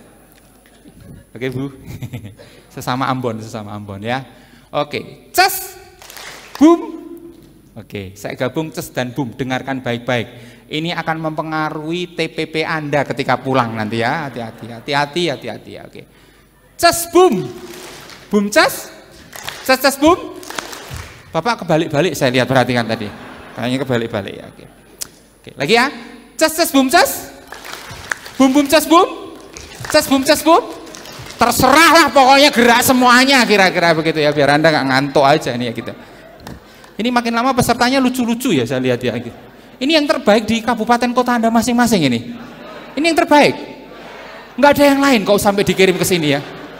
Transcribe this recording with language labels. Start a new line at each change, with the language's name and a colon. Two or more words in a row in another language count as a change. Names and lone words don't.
Indonesian: Oke Bu. Sesama Ambon ya. Oke, ces, boom. Oke, saya gabung ces dan boom. Dengarkan baik-baik. Ini akan mempengaruhi TPP Anda ketika pulang nanti ya. Hati-hati ya. Oke, ces, boom, boom, ces, boom. Bapak kebalik-balik. Saya lihat, perhatikan tadi. Kayaknya kebalik-balik ya. Oke, lagi ya. Ces, boom, ces, boom, ces, boom, ces, boom. Terserahlah pokoknya gerak semuanya kira-kira begitu ya, biar Anda nggak ngantuk aja ini ya kita. Ini makin lama pesertanya lucu-lucu ya saya lihat ya. Ini yang terbaik di kabupaten kota Anda masing-masing ini. Ini yang terbaik. Nggak ada yang lain kok sampai dikirim ke sini ya.